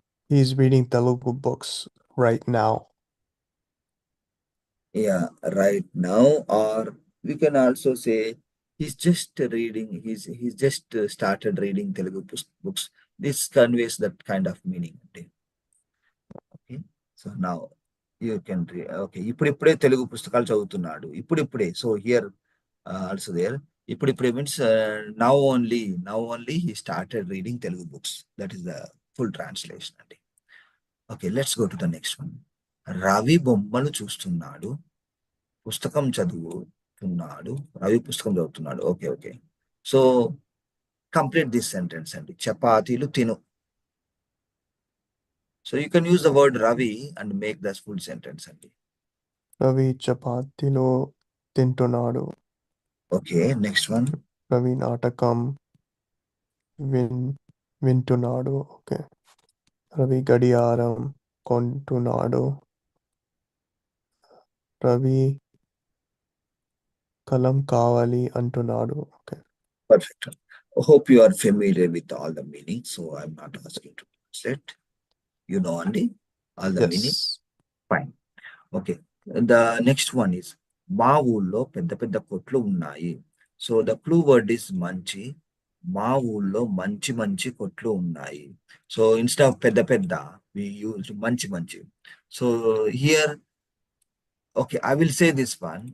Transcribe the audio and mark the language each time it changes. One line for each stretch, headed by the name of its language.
English: He's reading Telugu books right now. Yeah, right now, or we can also say he's just reading, he's just started reading Telugu books. This conveys that kind of meaning. Okay, so now you can read.
Telugu: Okay, ఇప్పుడిప్పుడే తెలుగు పుస్తకాలు చదువుతున్నాడు.
English: ఇప్పుడిప్పుడే, so here also there, ఇప్పుడిప్పుడే means now only he started reading Telugu books. That is the full translation అండి. Okay, let's go to the next one.
Telugu: Ravi బొమ్మలు చూస్తున్నాడు, పుస్తకం చదువుతున్నాడు. రవి పుస్తకం చదువుతున్నాడు. Okay.
English: so complete this sentence
Telugu: అండి. చపాతీలు తిను.
English: So you can use the word Ravi and make this full sentence అండి.
Telugu: రవి చపాతీలు తింటున్నాడు.
English: Okay, next one.
Telugu: రవి నాటకం వింటున్నాడు. ఓకే. రవి గడియారం కొంటున్నాడు. రవి కలం కావాలి అంటున్నాడు. Okay.
English: Perfect. Hope you are familiar with all the meanings, so I'm not asking to translate. You know only all the meaning. Yes. Fine. Okay, the next one is
Telugu: మా ఊళ్ళో పెద్ద పెద్ద కొట్లు ఉన్నాయి.
English: so the clue word is
Telugu: మంచి. మా ఊళ్ళో మంచి మంచి కొట్లు ఉన్నాయి.
English: So instead of పెద్ద పెద్ద we use మంచి. So here okay, I will say this one.